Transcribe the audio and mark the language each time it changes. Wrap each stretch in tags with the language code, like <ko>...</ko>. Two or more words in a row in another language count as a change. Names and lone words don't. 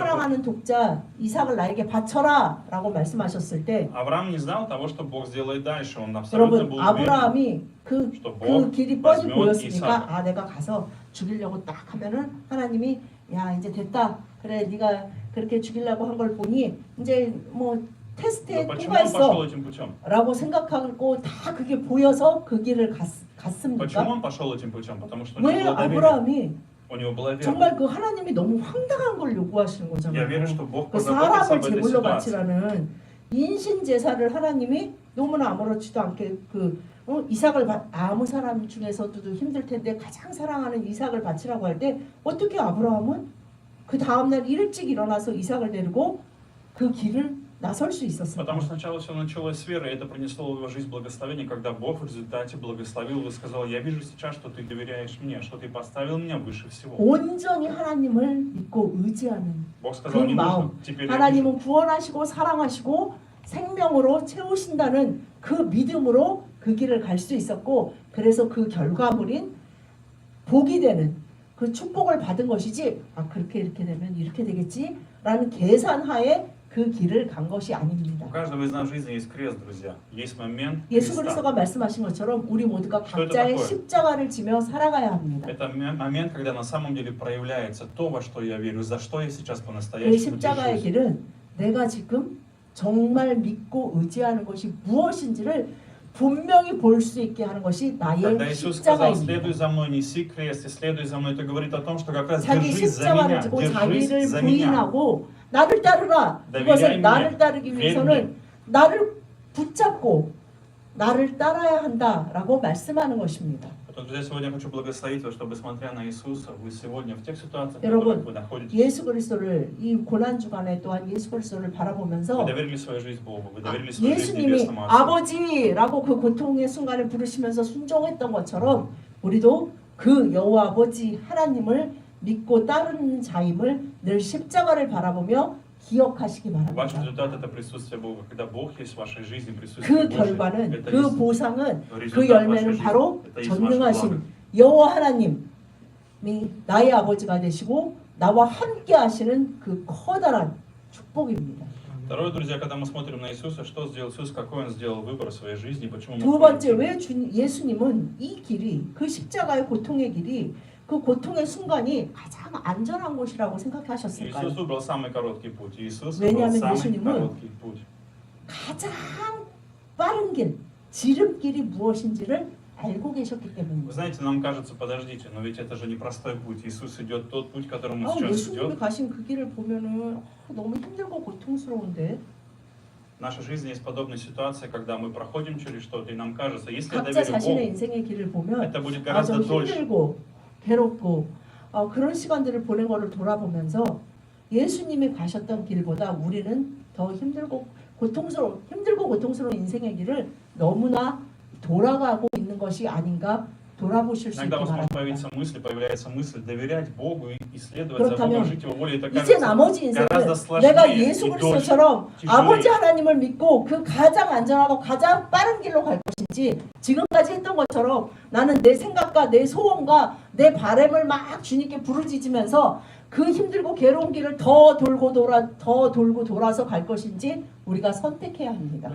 <ko>사랑하는 독자 이삭을 나에게 바쳐라 라고 말씀하셨을 때</ko> <ru>Авраам не знал того, что Бог сделает дальше. Он абсолютно</ru> <ko>여러분</ko> <ru>был уверен,</ru> <ko>아브라함이 그</ko> <ru>что</ru> <ko>그</ko> <ru>Бог</ru> <ko>길이 뻔히</ko> <ru>возьмет</ru> <ko>보였으니까</ko> <ru>Исаака.</ru> <ko>내가 가서 죽이려고 딱 하면은 하나님이 야 이제 됐다 그래 네가 그렇게 죽이려고 한 걸 보니 이제 뭐 테스트에</ko> <ru>Но почему он пошел</ru> <ko>통과했어</ko> <ru>этим путем?</ru> <ko>라고 생각하고 다 그게 보여서 그 길을</ko> <ru>Почему</ru> <ko>갔습니까?</ko> <ru>он пошел этим путем? Потому что у него</ru> <ko>왜</ko> <ru>было доверие.</ru> <ko>아브라함이</ko> <ru>У него была вера.</ru> <ko>정말 그 하나님이 너무 황당한 걸 요구하시는</ko> <ru>Я верю,</ru> <ko>거잖아요.</ko> <ru>что Бог</ru> <ko>그</ko> <ru>позаботится</ru> <ko>사람을</ko> <ru>об этой</ru> <ko>제물로</ko> <ru>ситуации.</ru> <ko>바치라는 인신 제사를 하나님이 너무나 아무렇지도 않게 이삭을 아무 사람 중에서도 힘들 텐데 가장 사랑하는 이삭을 바치라고 할 때 어떻게 아브라함은 그 다음 날 일찍 일어나서 이삭을 데리고 그 길을 나설 수 있었을까?</ko> <ru>Потому что сначала все началось с веры, и это принесло в его жизнь благословение, когда Бог в результате благословил и сказал, я вижу сейчас, что ты доверяешь мне, что ты поставил меня выше всего.</ru> <ko>온전히 하나님을 믿고 의지하는</ko> <ru>Бог сказал,</ru> <ko>그</ko> <ru>не нужно,</ru> <ko>마음,</ko> <ru>теперь я вижу.</ru> <ko>하나님은 구원하시고 사랑하시고 생명으로 채우신다는 그 믿음으로 그 길을 갈 수 있었고 그래서 그 결과물인 복이 되는 그 축복을 받은 것이지 그렇게 이렇게 되면 이렇게 되겠지라는 계산하에 그 길을 간 것이 아닙니다.</ko> <ru>У каждого из нас в жизни есть крест, друзья. Есть момент</ru> <ko>예수</ko> <ru>креста.</ru> <ko>그리스도가 말씀하신 것처럼 우리 모두가</ko> <ru>Что это</ru> <ko>각자의</ko> <ru>такое?</ru> <ko>십자가를 지며 살아가야 합니다.</ko> <ru>Это момент, когда на самом деле проявляется то, во что я верю, за что я сейчас</ru> <ko>그</ko> <ru>по-настоящему</ru> <ko>십자가의</ko> <ru>держусь.</ru> <ko>길은 내가 지금 정말 믿고 의지하는 것이 무엇인지를 분명히 볼 수 있게 하는 것이 나의</ko> <ru>Когда Иисус сказал,</ru> <ko>십자가입니다.</ko> <ru>следуй за мной, неси крест, и следуй за мной, это говорит о том, что как раз</ru> <ko>자기</ko> <ru>держись за меня,</ru> <ko>십자가를 지고 자기를</ko> <ru>держись за меня.</ru> <ko>부인하고 나를 따르라. 네, 이것을 미래의 나를 미래. 따르기 위해서는 나를 붙잡고 나를 따라야 한다라고 말씀하는 것입니다.</ko> <ru>Поэтому, друзья, сегодня я хочу благословить вас, чтобы, смотря на Иисуса, вы сегодня в тех ситуациях, в</ru> <ko>여러분,</ko> <ru>которых вы находитесь,</ru> <ko>예수 그리스도를 이 고난 주간에 또한 예수 그리스도를</ko> <ru>вы</ru> <ko>바라보면서</ko> <ru>доверили свою жизнь Богу, вы доверили свою жизнь</ru> <ko>예수님이</ko> <ru>Небесному Отцу.</ru> <ko>아버지라고 그 고통의 순간을 부르시면서 순종했던 것처럼 우리도 그 여호와 아버지 하나님을 믿고 따르는 자임을 늘 십자가를 바라보며 기억하시기</ko> <ru>Ваш</ru> <ko>바랍니다.</ko> <ru>результат – это присутствие Бога. Когда Бог есть в вашей жизни, присутствие</ru> <ko>그</ko> <ru>Божие,</ru> <ko>결과는</ko> <ru>это</ru> <ko>그</ko> <ru>есть</ru> <ko>보상은 그</ko> <ru>результат вашей</ru> <ko>열매는</ko> <ru>жизни,</ru> <ko>바로</ko> <ru>это есть ваше благо.</ru> <ko>전능하신 여호와 하나님이 나의 아버지가 되시고 나와 함께 하시는 그 커다란 축복입니다.</ko> <ru>Второе, друзья, когда мы смотрим на Иисуса, что сделал Иисус, какой Он сделал выбор в своей жизни, почему мы</ru> <ko>두 번째,</ko> <ru>ходим.</ru> <ko>왜 예수님은 이 길이 그 십자가의 고통의 길이 그 고통의 순간이 가장 안전한 곳이라고 생각하셨을까요?</ko> <ru>Иисус выбрал самый короткий путь. Иисус выбрал</ru> <ko>왜냐하면</ko> <ru>самый</ru> <ko>예수님은</ko> <ru>короткий путь.</ru> <ko>가장 빠른 길, 지름길이 무엇인지를 알고 계셨기</ko> <ru>Вы</ru> <ko>때문입니다.</ko> <ru>знаете, нам кажется, подождите, но ведь это же непростой путь. Иисус идет тот путь, которым Он сейчас</ru> <ko>예수님이</ko> <ru>идет.</ru> <ko>가신 그 길을 보면은 너무 힘들고 고통스러운데</ko> <ru>В нашей жизни есть подобная ситуация, когда мы проходим через что-то, и нам кажется, если я</ru> <ko>각자</ko> <ru>доверю</ru> <ko>자신의</ko> <ru>Богу,</ru> <ko>인생의 길을 보면</ko> <ru>это будет</ru> <ko>좀</ko> <ru>гораздо дольше.</ru> <ko>힘들고 괴롭고 그런 시간들을 보낸 거를 돌아보면서 예수님이 가셨던 길보다 우리는 더 힘들고 고통스러운 인생의 길을 너무나 돌아가고 있는 것이 아닌가 돌아보실 수 있기</ko> <ru>Иногда у вас может</ru> <ko>바랍니다.</ko> <ru>появляется мысль доверять Богу и исследовать за</ru> <ko>그렇다면</ko> <ru>Богом, жить Его волей. Это</ru> <ko>이제</ko> <ru>кажется</ru> <ko>나머지 인생을</ko> <ru>гораздо</ru> <ko>내가</ko> <ru>сложнее</ru> <ko>예수</ko> <ru>и дольше.</ru> <ko>그리스도처럼</ko> <ru>тяжелее.</ru> <ko>아버지 하나님을 믿고 그 가장 안전하고 가장 빠른 길로 갈 것인지 지금까지 했던 것처럼 나는 내 생각과 내 소원과 내 바람을 막 주님께 부르짖으면서 그 힘들고 괴로운 길을 더 돌고 돌아서 갈 것인지 우리가 선택해야 합니다.</ko>